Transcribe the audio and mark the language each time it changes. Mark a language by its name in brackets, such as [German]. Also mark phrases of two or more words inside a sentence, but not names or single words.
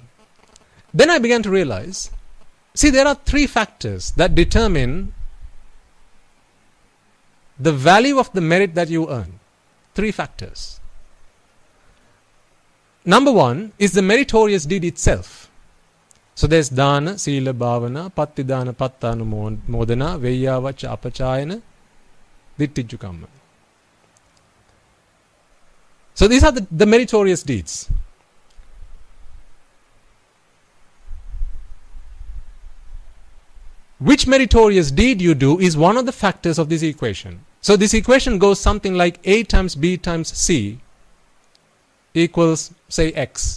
[English] Then I began to realize, see, there are three factors that determine the value of the merit that you earn. Three factors. Number one is the meritorious deed itself. [Pali] So there's dana, sila, bhavana, pattidana, pattanumodana, veyyavacha, apachayana, dittiju kamma. [English] So these are the meritorious deeds. Which meritorious deed you do is one of the factors of this equation. So this equation goes something like A times B times C equals, say, X.